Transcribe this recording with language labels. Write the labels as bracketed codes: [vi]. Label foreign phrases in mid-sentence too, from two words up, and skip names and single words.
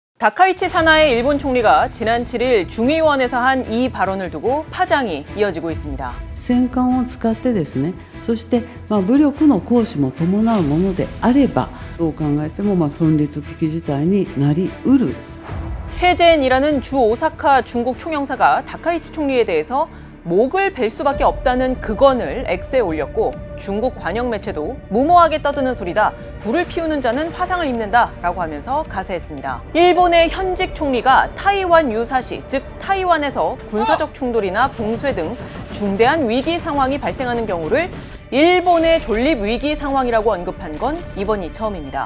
[ko] 다카이치 사나이 일본 총리가 지난 7일 중의원에서 한 이 발언을 두고 파장이 이어지고 있습니다. [ja] 戦艦を使ってですね、そして、武力の行使も伴うものであれば、どう考えても存立危機事態になりうる。 [ko] 쉐젠이라는 주 오사카 중국 총영사가 다카이치 총리에 대해서 목을 벨 수밖에 없다는 극언을 X에 올렸고, 중국 관영 매체도 무모하게 떠드는 소리다, 불을 피우는 자는 화상을 입는다 라고 하면서 가세했습니다. 일본의 현직 총리가 타이완 유사시, 즉 타이완에서 군사적 충돌이나 봉쇄 등 중대한 위기 상황이 발생하는 경우를 일본의 존립 위기 상황이라고 언급한 건 이번이 처음입니다.